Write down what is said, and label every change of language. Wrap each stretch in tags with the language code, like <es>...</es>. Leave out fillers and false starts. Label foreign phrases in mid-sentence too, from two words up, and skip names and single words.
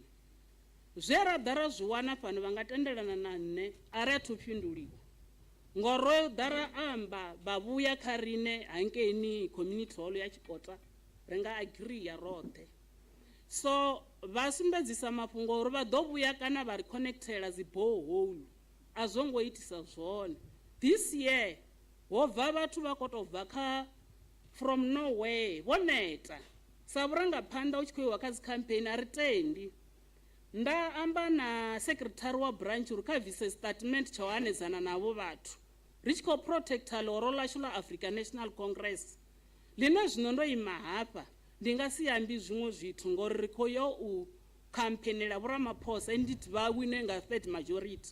<ve>Zwe ra ḓa ra zwi wana fhano vha nga tendelana na nṋe a ri a thu fhinduliwa ngori ro ḓa ra amba vha vhuya kha rine hankeni</ve> <en>community hall</en> <ve>ya Tshikota ri nga agree ya roṱhe. So vha sumbedzisa mafhungo uri vha ḓo vhuya kana vha ri connectela dzi borehole a zwo ngo itisa zwone.</ve> <en>This year</en> <ve>ho bva vhathu vha khou tou bva kha</ve> <en>from nowhere</en> <ve>vho neta sa vhurangaphanḓa u tshi khou iwa kha dzi campaign a ri tendi. Nda amba na secretary wa branch uri kha vise statement tsha u hanedzana navho vhathu ri tshi khou protecta ḽoro ḽashu ḽa African National Congress line zwino ndo ima hafha ndi nga si ambi zwiṅwe zwithu ngori ri khou yo u campaignela vhoramaphosa nditi vha wine nga</ve> <en>third majority.</en>